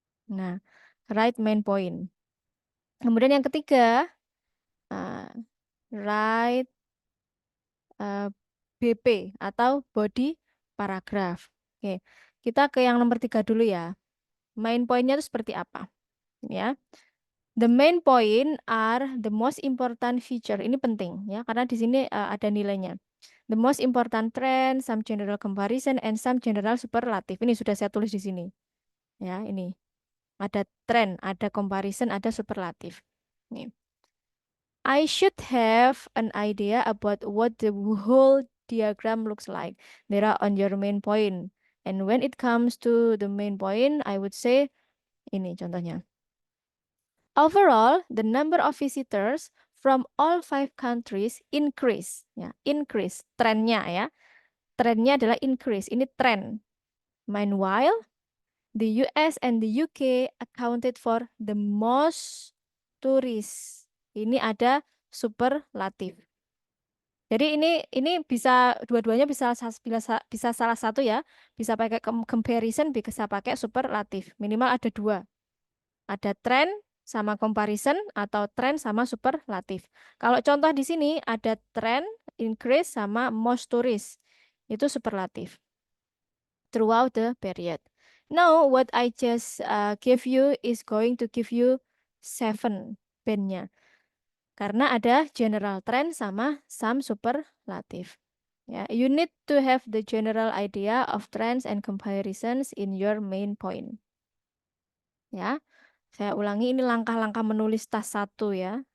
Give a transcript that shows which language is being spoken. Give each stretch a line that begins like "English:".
Indonesian: Nah,
English: write main point.
Indonesian: Kemudian yang ketiga, write BP atau body paragraph. Oke, kita ke yang nomor 3 dulu ya. Main pointnya itu seperti apa?
English: Ya, the main point are the most important feature.
Indonesian: Ini penting ya, karena di sini ada nilainya.
English: The most important trend, some general comparison, and some general superlative.
Indonesian: Ini sudah saya tulis di sini. Ya, ini ada trend, ada comparison, ada superlatif. Nih.
English: I should have an idea about what the whole diagram looks like. There are on your main point. And when it comes to the main point, I would say,
Indonesian: ini contohnya.
English: Overall, the number of visitors from all 5 countries increase.
Indonesian: Ya, increase. Trennya ya. Trennya adalah increase. Ini trend.
English: Meanwhile, the US and the UK accounted for the most tourists.
Indonesian: Ini ada superlatif. Jadi ini bisa dua-duanya bisa salah satu ya. Bisa pakai comparison, bisa pakai superlatif. Minimal ada 2. Ada trend sama comparison atau trend sama superlatif. Kalau contoh di sini ada trend, increase sama most tourist. Itu superlatif.
English: Throughout the period. Now what I just give you is going to give you 7 bandnya.
Indonesian: Karena ada general trend sama some superlative.
English: Ya, you need to have the general idea of trends and comparisons in your main point.
Indonesian: Ya, saya ulangi ini langkah-langkah menulis tas 1 ya.